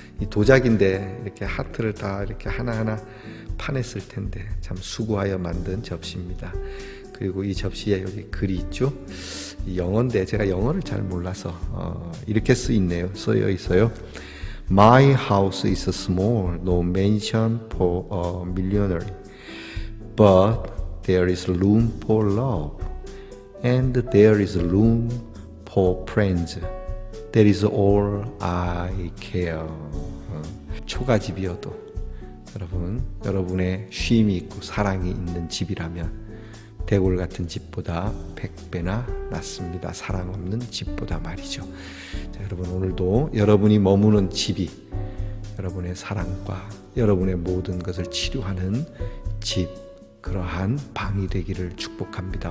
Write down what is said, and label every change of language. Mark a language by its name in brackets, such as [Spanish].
[Korean] 이 도자기인데 이렇게 하트를 다 이렇게 하나하나 파냈을 텐데 참 수고하여 만든 접시입니다. 그리고 이 접시에 여기 글이 있죠. 영어인데 제가 영어를 잘 몰라서 이렇게 쓰여 있어요. [English] My house is small, no mansion for a millionaire, but there is room for love, and there is room for friends. That is all I care. [Korean] 초가집이어도 여러분의 쉼이 있고 사랑이 있는 집이라면 대골 같은 집보다 100배나 낫습니다. 사랑 없는 집보다 말이죠. 자, 여러분 오늘도 여러분이 머무는 집이 여러분의 사랑과 여러분의 모든 것을 치료하는 집, 그러한 방이 되기를 축복합니다.